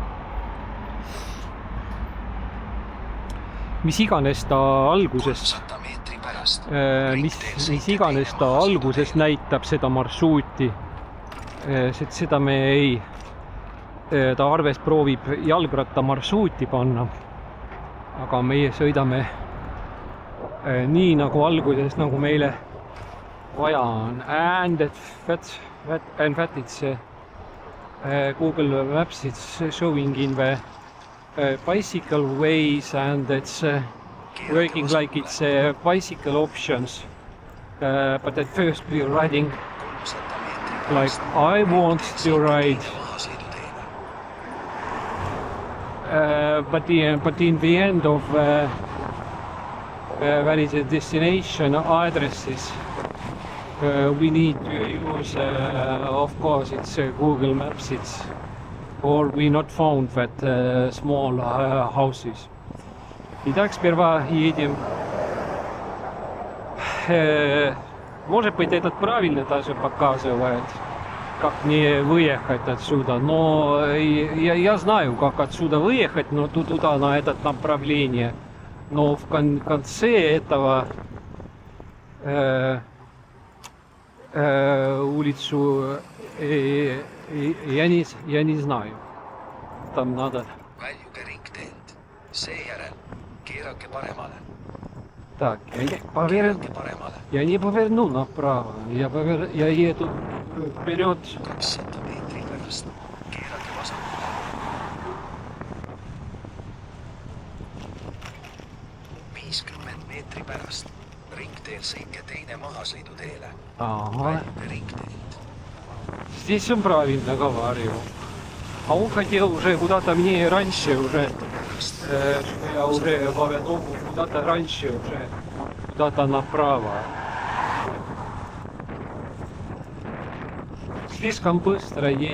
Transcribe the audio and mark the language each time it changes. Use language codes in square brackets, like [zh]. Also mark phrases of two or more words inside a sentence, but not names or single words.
[et] Mis iganes ta alguses näitab seda marsruuti, seda me ei, ta arves proovib jalgratta marsruuti panna, aga meie sõidame nii nagu alguses, nagu meile vaja on. [en] And that it's Google Maps is showing in the bicycle ways, and it's working like it's bicycle options, but at first we're riding like I want to ride, but in the end of where is the destination addresses, we need to use, of course, it's Google Maps, or we not found that small houses. [ru] Итак, сперва едем. Может быть, этот правильно даже показывает, как мне выехать отсюда. Но я знаю, как отсюда выехать, но туда, на это направление. Но в конце этого улицу я не знаю. Там надо. [et] Väljuge ringteelt. Seejärel keerake paremale. [ru] Так, [et] Keerake paremale. [ru] я не поверну направо. Я еду вперед. [et] 200 meetri pärast keerake vasakule. Meetri pärast ringteel sõitke teine mahasõiduteele. Väljuge ringteelt. [ru] Здесь он правильно говорил. А он хотел уже куда-то мне раньше уже, я уже повернул куда-то раньше уже, куда-то направо. Слишком быстро едет.